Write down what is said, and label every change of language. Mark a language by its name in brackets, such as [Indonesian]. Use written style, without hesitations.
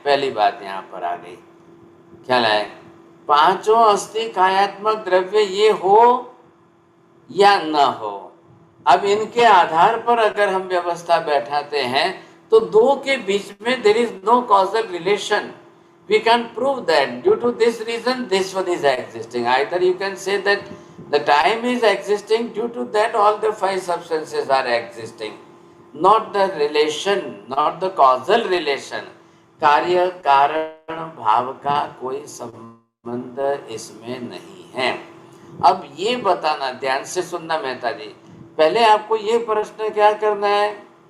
[Hindi] पहली बात यहाँ पर आ गई, ख्याल है, पांचों अस्थि कायात्मक द्रव्य ये हो या न हो, अब इनके आधार पर अगर हम व्यवस्था बैठाते हैं तो दो के बीच में [English] There is no causal relation. We can prove that due to this reason this one is existing. Either you can say that the time is existing, due to that all the 5 substances are existing. Not the relation, not the causal relation. [Hindi] कार्य कारण भाव का कोई संबंध इसमें नहीं है। अब ये बताना, ध्यान से सुनना मेहता जी, पहले आपको ये प्रश्न क्या करना है,